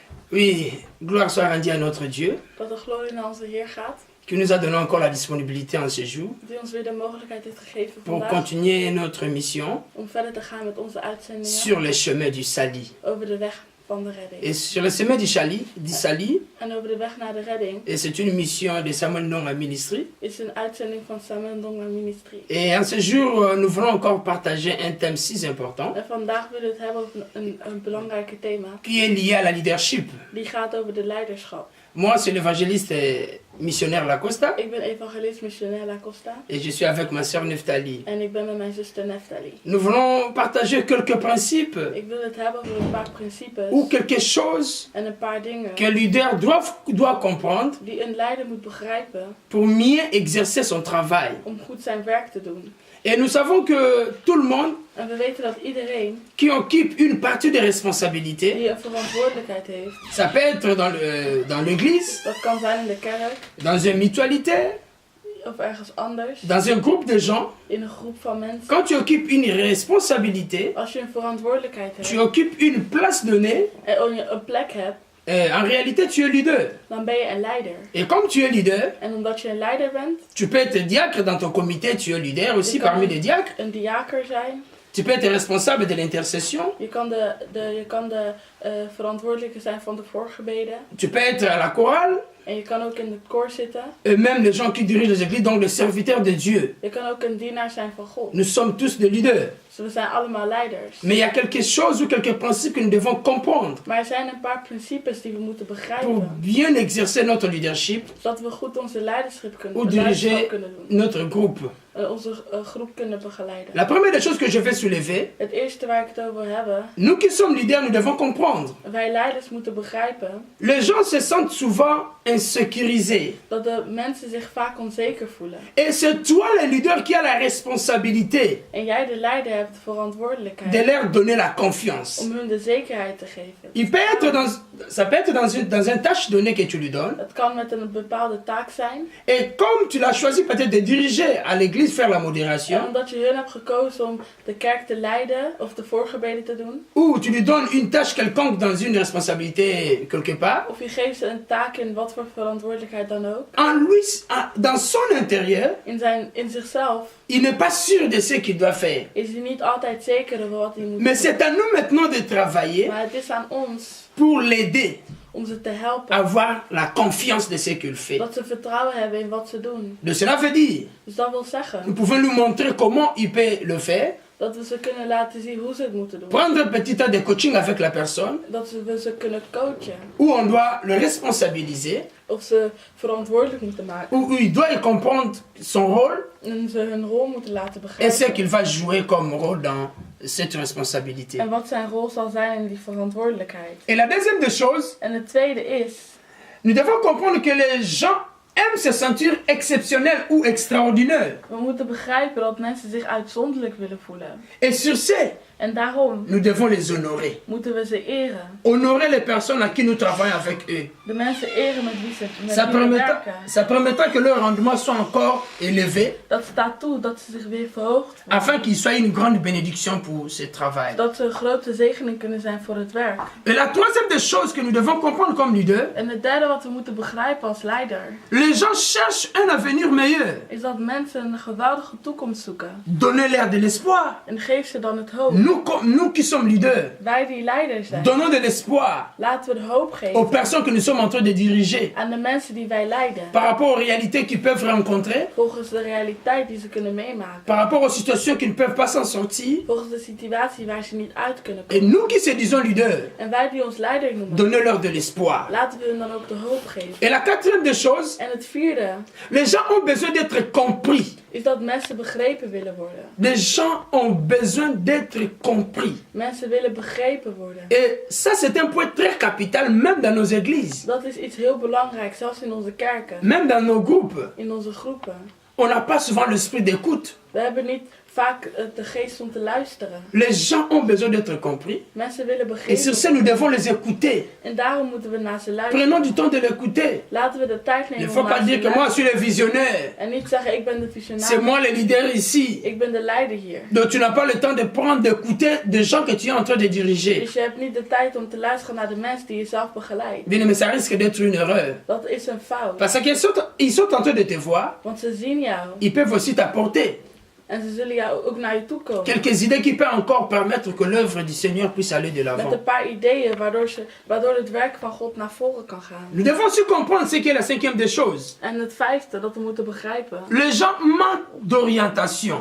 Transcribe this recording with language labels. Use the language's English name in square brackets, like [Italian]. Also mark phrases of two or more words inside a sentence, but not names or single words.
[French] Oui, gloire soit rendue à notre Dieu, [Dutch] Dat de glorie naar onze Heer gaat, [French] qui nous a donné encore la disponibilité en ce jour [Dutch] die ons weer de mogelijkheid heeft gegeven [French] pour [Dutch] vandaag [French] continuer notre mission [Dutch] om verder te gaan met onze uitzendingen [French] sur les chemins du salut. [Dutch] over de weg van de redding. [French] Et sur le chemin du salut, [Dutch] En over de weg naar de redding [French] et c'est une mission de Samuel Ndonga Ministry. [Dutch] is een uitzending van Samuel Ndonga Ministry. [French] Et en ce jour, nous voulons encore partager un thème si important [Dutch] En vandaag willen we het hebben over een belangrijke thema. [French] qui est lié à la leadership. [Dutch] Die gaat over de leiderschap. [French] Moi, c'est l'évangéliste et missionnaire Lacosta [Dutch] Ik ben evangelist missionair La Costa [French] et je suis avec ma sœur Neftali. [Dutch] en ik ben met mijn zuster Neftali. [French] Nous voulons partager quelques principes [Dutch] Ik wil het hebben over een paar principes [French] ou quelque chose [Dutch] en een paar dingen [French] qu'un leader doit comprendre [Dutch] die een leider moet begrijpen [French] pour mieux exercer son travail. [Dutch] om goed zijn werk te doen. [French] Et nous savons que tout le monde [Dutch] En we weten dat iedereen [French] qui occupe une partie des responsabilités, [Dutch] die een verantwoordelijkheid heeft, [French] ça peut être dans l'église, [Dutch] dat kan zijn in de kerk [French] dans une mutualité, [Dutch] of ergens anders, [French] dans un groupe de gens. [Dutch] in een groep van mensen. [French] Quand tu occupes une responsabilité, [Dutch] Als je een verantwoordelijkheid [French] tu [Dutch] hebt [French] occupes une place donnée, [Dutch] en je een plek hebt, [French] en réalité tu es leader. [Dutch] dan ben je een leider. [French] Et comme tu es leader, [Dutch] En omdat je een leider bent, [French] tu peux être diacre dans ton comité, tu es leader aussi [Dutch] Je kan [French] parmi les diacres. [Dutch] een diaker zijn. [French] Tu peux être responsable de l'intercession. [Dutch] Je kan de verantwoordelijke zijn van de voorgebeden. [French] Tu peux être à la chorale. [Dutch] En je kan ook in het koor zitten. [French] Et même les gens qui dirigent les églises, donc les serviteurs de Dieu. [Dutch] Je kan ook een dienaar zijn van God. [French] Nous sommes tous des leaders. [Dutch] Dus we zijn allemaal leiders. [French] Mais il y a quelque chose ou quelques principes que nous devons comprendre [Dutch] Maar er zijn een paar principes die we moeten [French] pour [Dutch] begrijpen. [French] bien exercer notre leadership [Dutch] Zodat we goed onze leiderschap [French] ou diriger [Dutch] kunnen doen. [French] notre groupe. [Dutch] En onze groep kunnen begeleiden. [French] La première des choses que je vais soulever, [Dutch] Het eerste waar ik het over heb. [French] nous qui sommes leaders, nous devons comprendre. [Dutch] Wij leiders moeten begrijpen [French] Les gens se sentent souvent insécurisés. [Dutch] dat de mensen zich vaak onzeker voelen. [French] Et c'est toi le leader qui a la responsabilité [Dutch] En jij de leider hebt de [French] de [Dutch] verantwoordelijkheid [French] leur donner la confiance. [Dutch] om hun de zekerheid te geven. [French] Il peut être ça peut être dans une tâche donnée que tu lui donnes. [Dutch] Het kan met een bepaalde taak zijn. [French] Et comme tu l'as choisi peut-être de diriger à l'église, faire la [Dutch] En [French] modération, [Dutch] omdat je hun hebt gekozen om de kerk te leiden of de voorgebeden te doen. [French] ou tu lui donnes une tâche quelconque dans une responsabilité quelque part, [Dutch] Of je geeft ze een taak in wat voor verantwoordelijkheid dan ook. [French] en lui, dans son intérieur, [Dutch] In zichzelf [French] il n'est pas sûr de ce qu'il doit faire. [Dutch] is hij niet altijd zeker over wat hij moet [French] Mais [Dutch] doen. [French] c'est à nous maintenant de travailler [Dutch] Maar het is aan ons [French] pour l'aider [Dutch] om ze te helpen. [French] à avoir la confiance de ce qu'il fait. [Dutch] Dat ze vertrouwen hebben in wat ze doen. [French] De cela veut dire, [Dutch] Dus dat wil zeggen [French] nous pouvons lui montrer comment il peut le faire, [Dutch] dat we ze kunnen laten zien hoe ze het moeten doen. [French] prendre un petit temps de coaching avec la personne, [Dutch] Dat we ze kunnen coachen. [French] où on doit le responsabiliser, [Dutch] Of ze verantwoordelijk moeten maken. [French] où il doit comprendre son rôle [Dutch] En ze hun rol moeten laten [French] et ce [Dutch] begrijpen. [French] qu'il va jouer comme rôle dans cette responsabilité. [Dutch] En wat zijn rol zal zijn in die verantwoordelijkheid. [French] Et la deuxième des choses, [Dutch] En het tweede is, [French] nous devons comprendre que les gens aiment se sentir exceptionnels ou extraordinaires. [Dutch] we moeten begrijpen dat mensen zich uitzonderlijk willen voelen. [French] Et sur ce, [Dutch] En daarom [French] nous devons les honorer. [Dutch] moeten we ze eren. [French] Honorer les personnes à qui nous travaillons avec eux. [Dutch] De mensen eren met wie we werken. [French] Ça permettra que leur rendement soit encore élevé, [Dutch] Dat staat toe dat ze zich weer verhoogd worden. [French] afin qu'il soit une grande bénédiction pour ce travail. [Dutch] Dat ze een grote zegening kunnen zijn voor het werk. [French] Et la troisième des choses que nous devons comprendre comme leader, [Dutch] En het derde wat we moeten begrijpen als leider, [French] les gens cherchent un avenir meilleur. [Dutch] is dat mensen een geweldige toekomst zoeken. [French] Donnez-leur de l'espoir. [Dutch] En geef ze dan het hoop. [French] Nous qui sommes leaders, [Dutch] Wij die leiders zijn, [French] donnons de l'espoir [Dutch] laten we de hoop [French] aux [Dutch] geven [French] personnes que nous sommes en train de diriger [Dutch] aan de mensen die wij leiden. [French] par rapport aux réalités qu'ils peuvent rencontrer, [Dutch] Volgens de realiteit die ze kunnen meemaken. [French] par rapport aux situations qu'ils ne peuvent pas s'en sortir. [Dutch] Volgens de situatie waar ze niet uit kunnen [French] Et [Dutch] komen. [French] nous qui se disons leaders, [Dutch] En wij die ons leider noemen, [French] donnez-leur de l'espoir. [Dutch] laten we hun dan ook de hoop geven. [French] Et la quatrième des choses, [Dutch] En het vierde [French] les gens ont besoin d'être compris. [Dutch] is dat mensen begrepen willen worden. [French] Les gens ont besoin d'être compris. [Dutch] Mensen willen begrepen worden. [French] Et ça, c'est un point très capital, même dans nos églises, [Dutch] Dat is iets heel belangrijks, zelfs in onze kerken, [French] même dans nos groupes. [Dutch] in onze groepen. [French] On n'a pas souvent l'esprit d'écoute. [Dutch] We hebben niet vaak de geest om te luisteren. [French] Les gens ont besoin d'être compris. [Dutch] Mensen willen [French] Et sur ce, [Dutch] begrepen [French] nous devons les écouter. [Dutch] en daarom moeten we naar ze luisteren. [French] Prenons du temps de l'écouter. [Dutch] Laten we de tijd [French] Il ne [Dutch] nemen [French] faut [Dutch] om [French] pas [Dutch] naar ze [French] dire [Dutch] te [French] que moi, je [Dutch] luisteren. [French] suis le visionnaire. [Dutch] En niet zeggen, ik ben de [French] C'est [Dutch] visionaris. [French] moi le leader ici. [Dutch] Ik ben de leider hier. [French] Donc tu n'as pas le temps de prendre, d'écouter des gens que tu es en train de diriger. [Dutch] Dus je hebt niet de tijd om te luisteren naar de mensen die je zelf begeleidt. [French] Bien, mais ça risque d'être une erreur. [Dutch] Dat is een fout. [French] Parce qu'ils sont en train de te voir. [Dutch] Want ze zien jou. [French] Ils peuvent aussi t'apporter [Dutch] En ze zullen jou ook naar je toe komen. [French] quelques idées qui peuvent encore permettre que l'œuvre du Seigneur puisse aller de [Dutch] Met [French] l'avant. [Dutch] een paar ideeën waardoor het werk van God naar voren kan gaan. [French] Nous devons aussi comprendre ce qui est la cinquième des choses. [Dutch] En het vijfde dat we moeten begrijpen. [French] Les gens manquent d'orientation.